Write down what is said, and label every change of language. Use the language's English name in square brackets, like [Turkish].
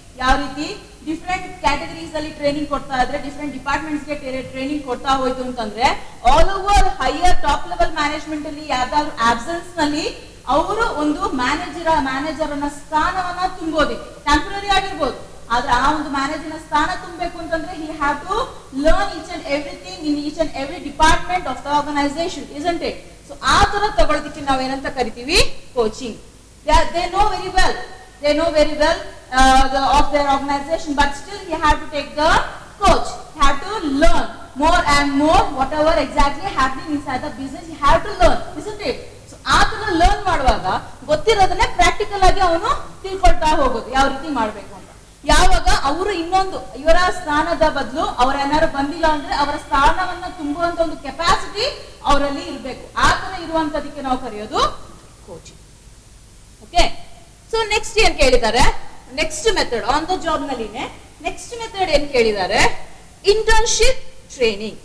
[Kannada] ಯಾವ ರೀತಿ different categories ಅಲ್ಲಿ ಟ್ರೈನಿಂಗ್ ಕೊಡ್ತಾ ಇದ್ರೆ, ಡಿಫ್ರೆಂಟ್ ಡಿಪಾರ್ಟ್ಮೆಂಟ್ಸ್ ಗೆ ಟ್ರೈನಿಂಗ್ ಕೊಡ್ತಾ ಹೋಯ್ತು ಅಂತಂದ್ರೆ, all over higher top level management ಅಲ್ಲಿ ಯಾವ್ದಾದ್ರು ಆಬ್ಸೆನ್ಸ್ ನಲ್ಲಿ ಅವರು ಒಂದು ಮ್ಯಾನೇಜರ್ ಅನ್ನ ಸ್ಥಾನವನ್ನ ತುಂಬೋದಿಕ್ಕೆ ಟೆಂಪರರಿ ಆಗಿರ್ಬೋದು, ಆದ್ರೆ ಆ ಒಂದು ಮ್ಯಾನೇಜರ್ ಸ್ಥಾನ ತುಂಬಬೇಕು ಅಂತಂದ್ರೆ [English] he have to learn each and everything in each and every department of the organization, isn't it? [Kannada] So ಆ ತರ ತಗೊಳ್ಳೋದಕ್ಕೆ ನಾವು ಏನಂತ ಕರಿತೀವಿ, coaching. [English] They know very well of their organization, but still he have to take the coach. He have to learn more and more whatever exactly happening inside the business. He have to learn, isn't it? [Kannada] So ಆ ತರ learn ಮಾಡುವಾಗ ಗೊತ್ತಿರೋದನ್ನೇ practical ಆಗಿ ಅವನು ತಿಳ್ಕೊಳ್ತಾ ಹೋಗೋದು, ಯಾವ ರೀತಿ ಮಾಡ್ಬೇಕು ಅಂತ. ಯಾವಾಗ ಅವರು ಇನ್ನೊಂದು ಇವರ ಸ್ಥಾನದ ಬದಲು ಅವ್ರ ಏನಾದ್ರು ಬಂದಿಲ್ಲ ಅಂದ್ರೆ ಅವರ ಸ್ಥಾನವನ್ನ ತುಂಬುವಂತ ಒಂದು ಕೆಪಾಸಿಟಿ ಅವರಲ್ಲಿ ಇರಬೇಕು. ಆ ತರ ಇರುವಂತದಕ್ಕೆ ನಾವು ಕರೆಯೋದು ಕೋಚಿಂಗ್. ಓಕೆ, ಸೊ ನೆಕ್ಸ್ಟ್ ಏನ್ ಕೇಳಿದ್ದಾರೆ, next method on the job ನಲ್ಲಿನೇ next method ಏನ್ ಕೇಳಿದ್ದಾರೆ, ಇಂಟರ್ನ್ಶಿಪ್ ಟ್ರೈನಿಂಗ್.